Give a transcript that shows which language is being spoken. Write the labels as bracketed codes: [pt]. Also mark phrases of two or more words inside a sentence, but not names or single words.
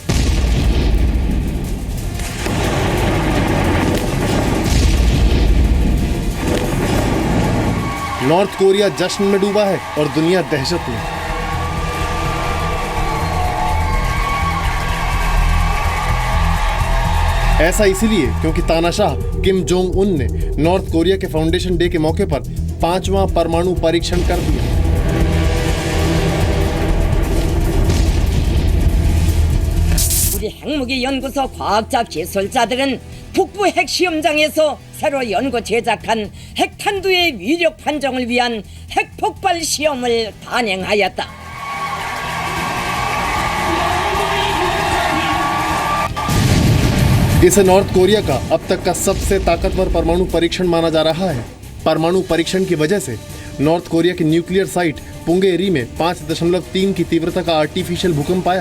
[hi] नॉर्थ कोरिया जश्न में डूबा है और दुनिया दहशत में। ऐसा इसीलिए क्योंकि तानाशाह किम जोंग उन ने नॉर्थ कोरिया के [en] foundation day [hi] के मौके पर 5वां परमाणु परीक्षण कर दिया। [ko] 우리 핵무기 연구소 과학자 기술자들은 북부 핵시험장에서 새로 연구 제작한 핵탄두의 위력 판정을 위한 핵 폭발 시험을 단행하였다. [hi] इसे नॉर्थ कोरिया का अब तक का सबसे ताकतवर परमाणु परीक्षण माना जा रहा है। परमाणु परीक्षण की वजह से नॉर्थ कोरिया की [en] nuclear site [hi] पुंगेरी में 5.3 की तीव्रता का आर्टिफिशियल भूकंप आया।